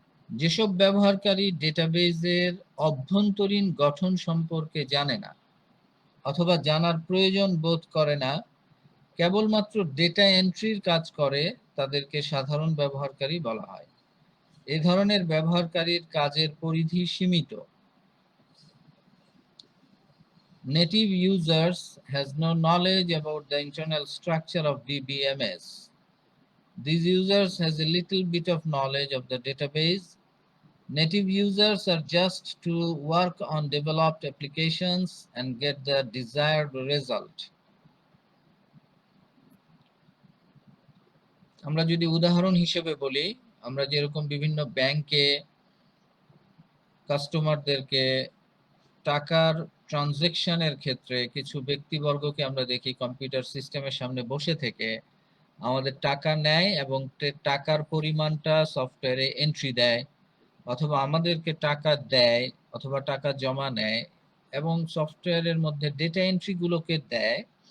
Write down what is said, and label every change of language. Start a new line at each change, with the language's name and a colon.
Bangla: যেসব ব্যবহারকারী ডেটাবেজের অভ্যন্তরীণ গঠন সম্পর্কে জানে না অথবা জানার প্রয়োজন বোধ করে না, কেবলমাত্র ডেটা এন্ট্রির কাজ করে, তাদেরকে সাধারণ ব্যবহারকারী বলা হয়। এই ধরনের ব্যবহারকারীর কাজের পরিধি সীমিত।
English: Native users has no knowledge about the internal structure of DBMS. These users has a little bit of knowledge of the database. Native users are just to work on developed applications and get the desired result.
Bangla: আমরা যদি উদাহরণ হিসেবে বলি, আমরা যেরকম বিভিন্ন ব্যাংকে কাস্টমারদেরকে টাকার ট্রানজ্যাকশনের ক্ষেত্রে কিছু ব্যক্তিবর্গকে আমরা দেখি কম্পিউটার সিস্টেমের সামনে বসে থেকে আমাদের টাকা নেয় এবং টাকার পরিমাণটা সফটওয়্যারে এন্ট্রি দেয়, অথবা আমাদেরকে টাকা দেয় অথবা টাকা জমা নেয় এবং সফটওয়্যারের মধ্যে ডেটা এন্ট্রিগুলোকে দেয়।